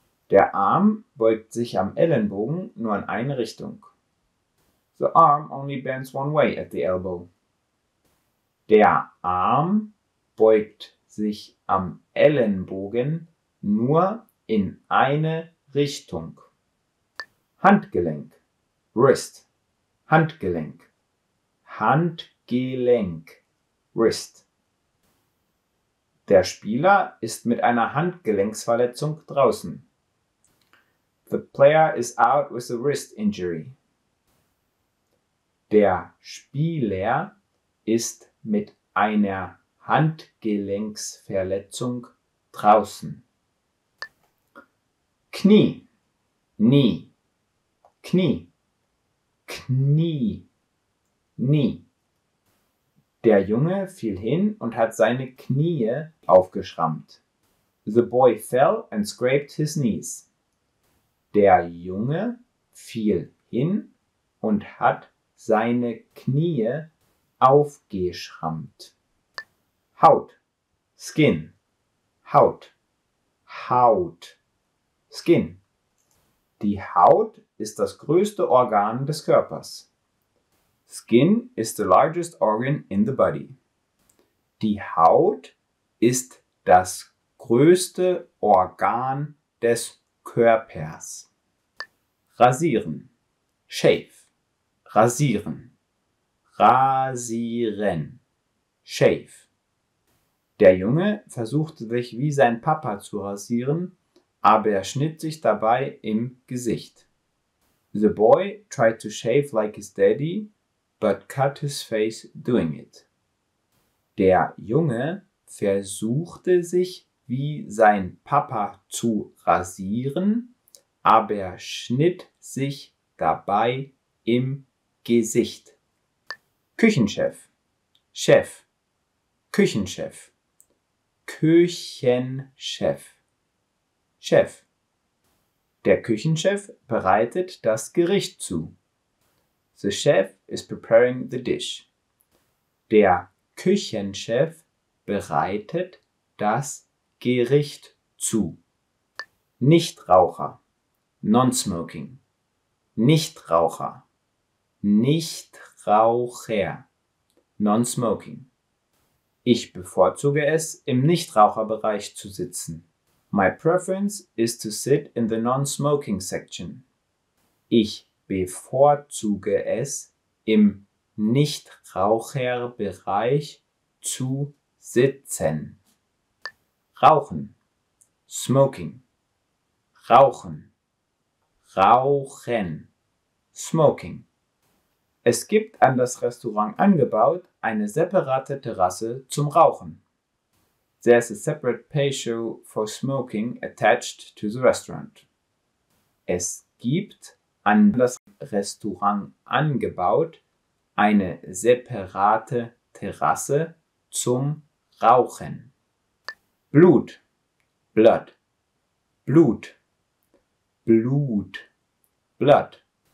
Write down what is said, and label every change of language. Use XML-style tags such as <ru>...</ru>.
<de>Der Arm beugt sich am Ellenbogen nur in eine Richtung.</de> <en>The arm only bends one way at the elbow.</en> <de>Der Arm beugt sich am Ellenbogen nur in eine Richtung. Handgelenk, Wrist, Handgelenk, Handgelenk, Wrist. Der Spieler ist mit einer Handgelenksverletzung draußen.</de> <en>The player is out with a wrist injury.</en> <de>Der Spieler ist mit einer Handgelenksverletzung draußen. Knie, Knee, Knie, Knie, Knee. Der Junge fiel hin und hat seine Knie aufgeschrammt.</de> <en>The boy fell and scraped his knees.</en> <de>Der Junge fiel hin und hat seine Knie aufgeschrammt. Haut, Skin, Haut, Haut, Skin. Die Haut ist das größte Organ des Körpers.</de> <en>Skin is the largest organ in the body.</en> <de>Die Haut ist das größte Organ des Körpers. Rasieren, shave, rasieren, rasieren, shave. Der Junge versuchte sich wie sein Papa zu rasieren, aber er schnitt sich dabei im Gesicht.</de> <en>The boy tried to shave like his daddy, but cut his face doing it.</en> <de>Der Junge versuchte sich wie sein Papa zu rasieren, aber er schnitt sich dabei im Gesicht. Küchenchef, Chef, Küchenchef, Küchenchef, Chef. Der Küchenchef bereitet das Gericht zu.</de> <en>The chef is preparing the dish.</en> <de>Der Küchenchef bereitet das Gericht zu. Nichtraucher, non-smoking. Nichtraucher, Nichtraucher, non-smoking. Ich bevorzuge es, im Nichtraucherbereich zu sitzen.</de> <en>My preference is to sit in the non-smoking section.</en> <de>Ich bevorzuge es, im Nichtraucherbereich zu sitzen. Rauchen, smoking. Rauchen, rauchen, smoking. Es gibt an das Restaurant angebaut eine separate Terrasse zum Rauchen.</de> <en>There's a separate patio for smoking attached to the restaurant.</en> <de>Es gibt an das Restaurant angebaut eine separate Terrasse zum Rauchen. Blut, blood, Blut, Blut, blood.</de>